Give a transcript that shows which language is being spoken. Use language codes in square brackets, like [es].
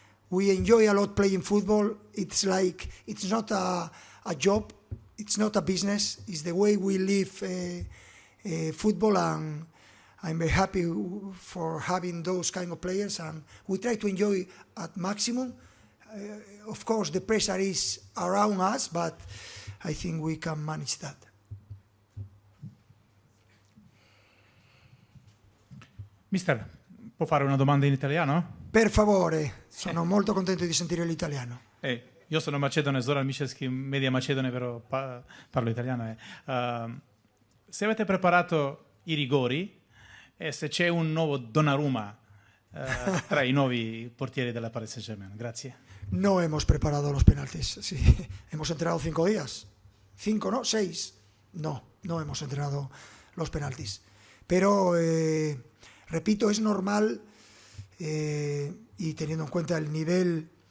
[en] We enjoy a lot playing football. It's like, it's not a job, it's not a business, it's the way we live football, and I'm very happy for having those kind of players, and we try to enjoy at maximum. Of course, the pressure is around us, but I think we can manage that. [it] Mister, può fare una domanda in italiano? Per favore, sono molto contento di sentire l'italiano. Io sono macedone, Zoran Miševski, media macedone, però parlo italiano. Se avete preparato i rigori e se c'è un nuovo Donnarumma tra i nuovi portieri della Paris Saint-Germain. Grazie. [es] No hemos preparado los penaltis. Sí. Hemos entrenado 5 días. 5, ¿no? 6. No hemos entrenado los penaltis. Pero, repito, es normal, y teniendo en cuenta el nivel